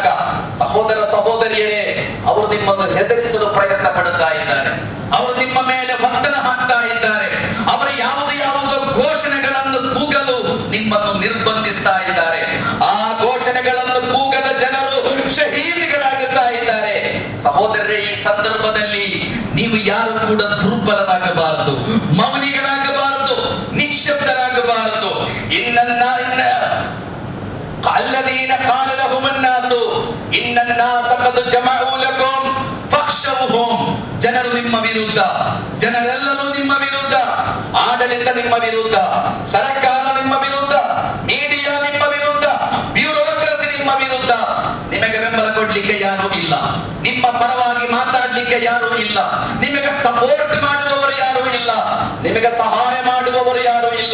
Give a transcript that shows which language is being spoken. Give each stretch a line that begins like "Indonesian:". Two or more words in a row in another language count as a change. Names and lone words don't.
Kannada: ಸಹೋದರ ಸಹೋದರಿಯರೇ, ಅವರು ನಿಮ್ಮನ್ನು ಹೆದರಿಸಲು ಪ್ರಯತ್ನ ಪಡುತ್ತಾ ಇದ್ದಾರೆ, ಅವರು ನಿಮ್ಮ ಮೇಲೆ ಒತ್ತಡ ಹಾಕ್ತಾ ಇದ್ದಾರೆ, ಅವರು ಯಾವುದೋ ಘೋಷಣೆಗಳನ್ನು ಕೂಗಲು ನಿಮ್ಮನ್ನು ನಿರ್ಬಂಧಿಸ್ತಾ ಇದ್ದಾರೆ. ಆ ಘೋಷಣೆಗಳನ್ನು ಕೂಗದ ಜನರು ಶಹೀದಿಗಳಾಗುತ್ತಾ ಇದ್ದಾರೆ. ಸಹೋದರರೇ, ಈ ಸಂದರ್ಭದಲ್ಲಿ ನೀವು ಯಾರು ಕೂಡ ದುರ್ಬಲರಾಗಬಾರದು, ಮೌನಿಗಳಾಗಬಾರದು, ನಿಶ್ಶಬ್ದರಾಗಬಾರದು.
Arabic: الذين قال لهم الناس إن الناس قد جمعوا لكم فاخشوهم.
Kannada: ಜನರು ನಿಮ್ಮ ವಿರುದ್ಧ, ಜನರೆಲ್ಲರೂ ನಿಮ್ಮ ವಿರುದ್ಧ, ಆಡಳಿತ ನಿಮ್ಮ ವಿರುದ್ಧ, ಸರ್ಕಾರ ನಿಮ್ಮ ವಿರುದ್ಧ, ಮೀಡಿಯಾ ನಿಮ್ಮ ವಿರುದ್ಧ, ಬ್ಯೂರೋಕ್ರಸಿ ನಿಮ್ಮ ವಿರುದ್ಧ. ನಿಮಗೆ ಬೆಂಬಲ ಕೊಡ್ಲಿಕ್ಕೆ ಯಾರು ಇಲ್ಲ, ನಿಮ್ಮ ಪರವಾಗಿ ಮಾತಾಡ್ಲಿಕ್ಕೆ ಯಾರು ಇಲ್ಲ, ನಿಮಗೆ ಸಪೋರ್ಟ್ ಮಾಡುವವರು ಯಾರು ಇಲ್ಲ, ನಿಮಗೆ ಸಹಾಯ ಮಾಡುವವರು ಯಾರು ಇಲ್ಲ.